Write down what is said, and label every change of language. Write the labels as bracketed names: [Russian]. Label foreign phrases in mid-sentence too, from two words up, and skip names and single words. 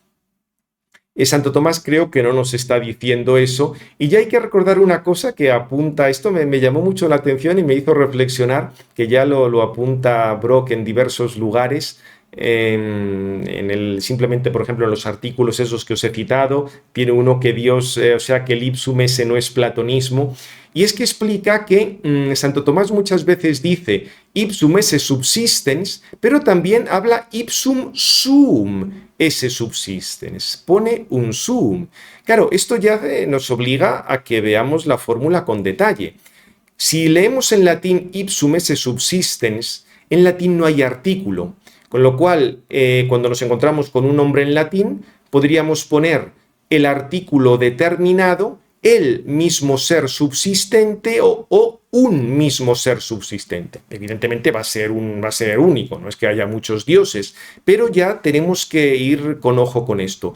[Spanish] Santo Tomás creo que no nos está diciendo eso, y ya hay que recordar una cosa que apunta, esto me llamó mucho la atención y me hizo reflexionar, que ya lo apunta Brock en diversos lugares, simplemente, por ejemplo, en los artículos esos que os he citado, tiene uno que Dios, o sea, que el [Latin] ipsum esse [Spanish] no es platonismo, y es que explica que Santo Tomás muchas veces dice [Latin] ipsum esse subsistens, [Spanish] pero también habla [Latin] ipsum sum esse subsistens, [Spanish] pone un sum. Claro, esto ya nos obliga a que veamos la fórmula con detalle. Si leemos en latín [Latin] ipsum esse subsistens, [Spanish] en latín no hay artículo, con lo cual, cuando nos encontramos con un nombre en latín, podríamos poner el artículo determinado, el mismo ser subsistente o un mismo ser subsistente. Evidentemente va a ser único, no es que haya muchos dioses, pero ya tenemos que ir con ojo con esto.